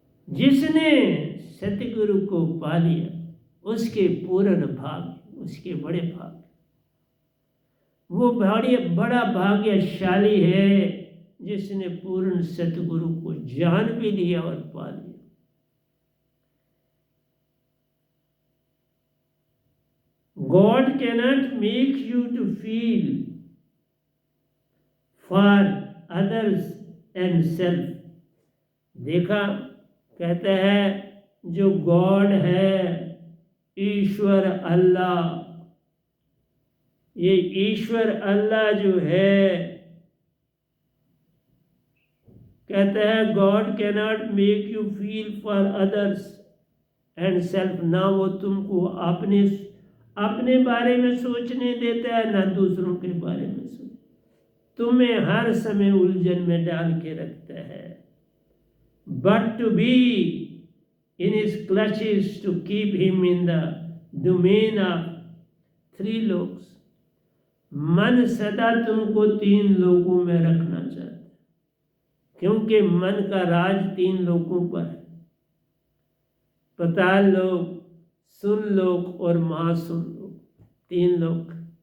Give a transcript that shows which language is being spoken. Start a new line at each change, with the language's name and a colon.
Hindi: जिसने सतगुरु को पा लिया उसके पूर्ण भाग, उसके बड़े भाग। वो बड़ा भाग्यशाली है जिसने पूर्ण सतगुरु को जान भी लिया और पा लिया।
English: God cannot make you to feel for others and self।
Hindi: देखा, कहते हैं जो गॉड है, ईश्वर अल्लाह, ये ईश्वर अल्लाह जो है, कहते हैं
English: God cannot make you feel for others and self.
Hindi: ना वो तुमको अपने बारे में सोचने देता है, ना दूसरों के बारे में सोच, तुम्हें हर समय उलझन में डाल के रखता है।
English: But to be in his clutches to keep him in the domain of three loks.
Hindi: मन सदा तुमको 3 लोकों में रखना चाहता है, क्योंकि मन का राज 3 लोकों पर है। पाताल लोक, सुन लोक और महासुन लोक, 3 लोक।